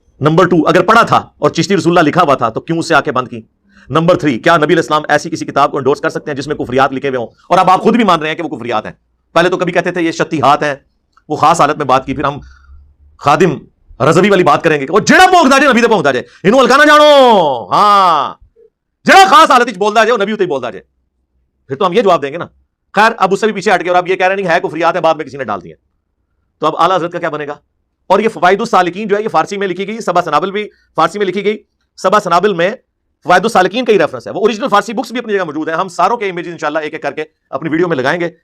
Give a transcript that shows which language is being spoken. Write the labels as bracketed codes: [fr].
[ur] Number 2, اگر پڑھا تھا اور چشتی رسول اللہ لکھا ہوا تھا تو کیوں اس سے آنکھیں بند کی. نمبر 3, کیا نبی علیہ السلام ایسی کسی کتاب کو انڈورس کر سکتے ہیں جس میں کفریات لکھے ہوئے ہوں؟ اور اب آپ خود بھی مان رہے ہیں کہ وہ کفریات ہیں. پہلے تو کبھی کہتے تھے یہ شتیہات ہیں, وہ خاص حالت میں بات کی. پھر ہم خادم رضوی والی بات کریں گے کہ [pa] وہ جڑا پونکدا جائے نبی تے پونکدا جائے, انہوں ہلکا نہ جانو. ہاں, جڑا خاص حالت وچ بولدا جائے وہ نبی تے بولدا جائے. [ur] پھر تو ہم یہ جواب دیں گے نا. خیر, اب اس سے بھی پیچھے ہٹ گئے اور اب یہ کہہ رہے نہیں ہے کفریات ہے, بعد میں کسی نے ڈال دی ہیں. تو اب اعلیٰ حضرت کا کیا بنے گا؟ اور یہ فوائد السالکین جو ہے یہ فارسی میں لکھی گئی, 7 سنابل بھی فارسی میں لکھی گئی. 7 سنابل میں فوائد السالکین کا ہی ریفرنس ہے. وہ اوریجنل فارسی بکس بھی اپنی جگہ موجود ہیں. ہم ساروں کے امیجز انشاءاللہ ایک ایک کر کے اپنی ویڈیو میں لگائیں گے.